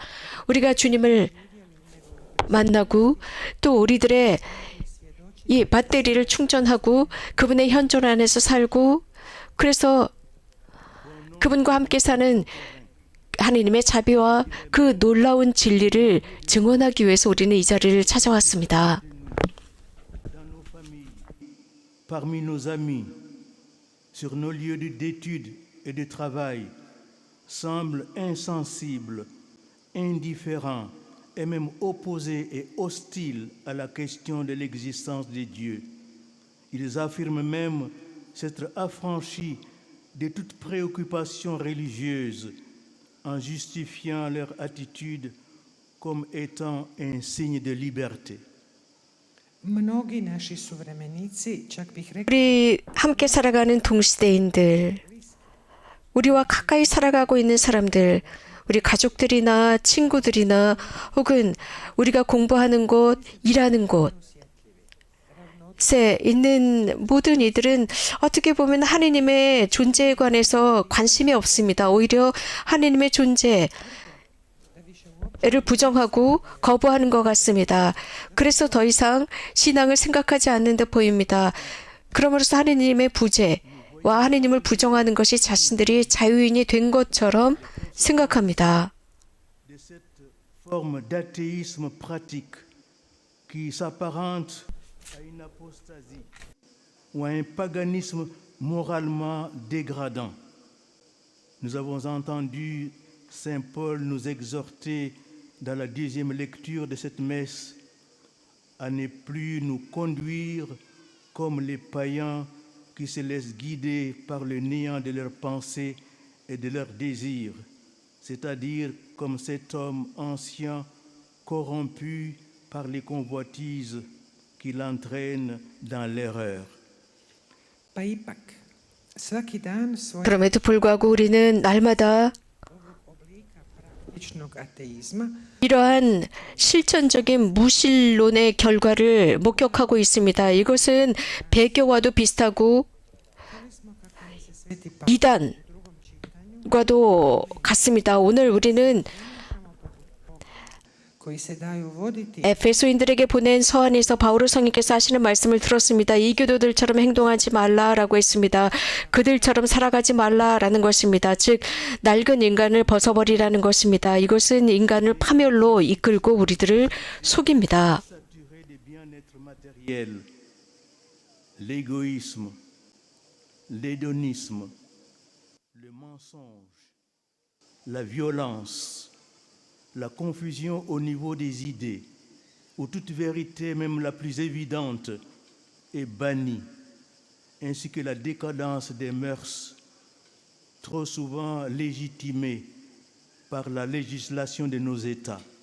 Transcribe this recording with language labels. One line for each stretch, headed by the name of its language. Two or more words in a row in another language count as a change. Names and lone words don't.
Korean: 우리가 주님을 만나고 또 우리들의 이 배터리를 충전하고 그분의 현존 안에서 살고 그래서 그분과 함께 사는 하느님의 자비와 그 놀라운 진리를 증언하기 위해서 우리는 이 자리를 찾아왔습니다.
French: dans nos familles, parmi nos amis, sur nos lieux d'études et de travail, semblent insensibles, indifférents et même opposés et hostiles à la question de l'existence de Dieu. Ils affirment même s'être affranchis de toute préoccupation religieuse en justifiant leur attitude comme étant un signe de liberté.
Croatian: Mnogi naši suvremenici, čak bih rekla,
Korean: 우리 함께 살아가는 동시대인들, 우리와 가까이 살아가고 있는 사람들, 우리 가족들이나 친구들이나 혹은 우리가 공부하는 곳, 일하는 곳에 있는 모든 이들은 어떻게 보면 하느님의 존재에 관해서 관심이 없습니다. 오히려 하느님의 존재를 부정하고 거부하는 것 같습니다. 그래서 더 이상 신앙을 생각하지 않는 듯 보입니다. 그러므로서 하느님의 부재와 하느님을 부정하는 것이 자신들이 자유인이 된 것처럼 생각합니다.
French: De cette forme d'athéisme pratique qui s'apparente à une apostasie ou à un paganisme moralement dégradant. Nous avons entendu Saint Paul nous exhorter dans la deuxième lecture de cette messe à ne plus nous conduire comme les païens qui se laissent guider par le néant de leurs pensées et de leurs désirs, c'est-à-dire comme cet homme ancien corrompu par les convoitises qui l'entraînent dans l'erreur.
Croatian: pa ipak, svaki dan svojeg
Korean: 그럼에도 불구하고 우리는 날마다
Croatian: oblika praktičnog ateizma
Korean: 이러한 실천적인 무신론의 결과를 목격하고 있습니다. 이것은 배교와도 비슷하고
Croatian: Sveti pa
Korean: 이단과도 같습니다. 오늘 우리는
Croatian: koji se daju voditi
Korean: 에페소인들에게 보낸 서한에서 바오로 성인께서 하시는 말씀을 들었습니다. 이 교도들처럼 행동하지 말라라고 했습니다. 그들처럼 살아가지 말라라는 것입니다. 즉 낡은 인간을 벗어버리라는 것입니다. 이것은 인간을 파멸로 이끌고 우리들을 속입니다.
French: Saturé des bien-être matériels, l'égoïsme, l'hédonisme, le mensonge, la violence, la confusion au niveau des idées, où toute vérité, même la plus évidente, est bannie, ainsi que la décadence des mœurs, trop souvent légitimée par la législation de nos États.